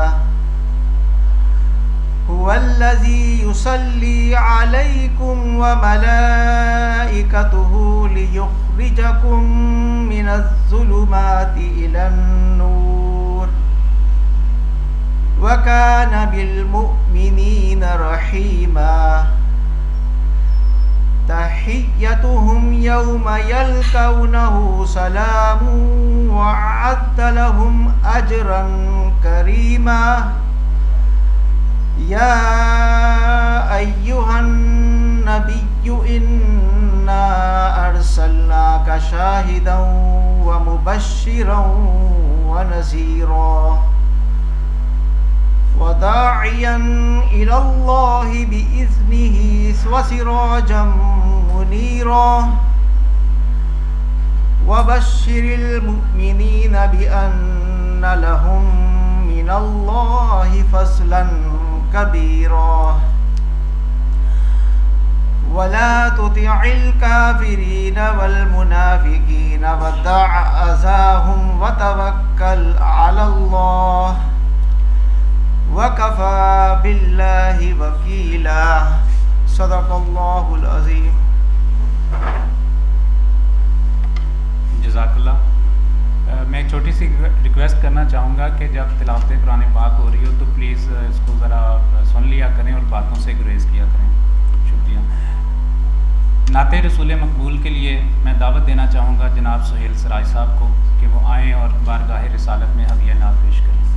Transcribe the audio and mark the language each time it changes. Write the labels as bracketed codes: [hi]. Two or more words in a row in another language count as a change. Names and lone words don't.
[ar] هو الذي يصلي عليكم وملائكته ليخرجكم من الظلمات إلى النور وكان بالمؤمنين رحيما. تحيتهم يوم يلقونه سلام وأعد لهم أجرا كريما. يا أيها النبي إنا أرسلناك شاهدا ومبشرا ونذيرا وداعيا إلى الله بإذنه وسراجا منيرا. وبشر المؤمنين بأن لهم من الله فضلا كبيرا. ولا تطع الكافرين والمنافقين ودع أذاهم وتوكل على الله وكفى بالله وكيلا. صدق الله العظيم. जज़ाकल्लाह। [ur] میں ایک چھوٹی سی ریکویسٹ کرنا چاہوں گا کہ جب تلاوت قرآن پاک ہو رہی ہو تو پلیز اس کو ذرا سن لیا کریں اور باتوں سے گریز کیا کریں. शुक्रिया। نعت رسول مقبول کے لیے میں دعوت دینا چاہوں گا جناب سہیل سرائے صاحب کو کہ وہ آئیں اور بارگاہ رسالت میں ہدیہ نعت پیش کریں.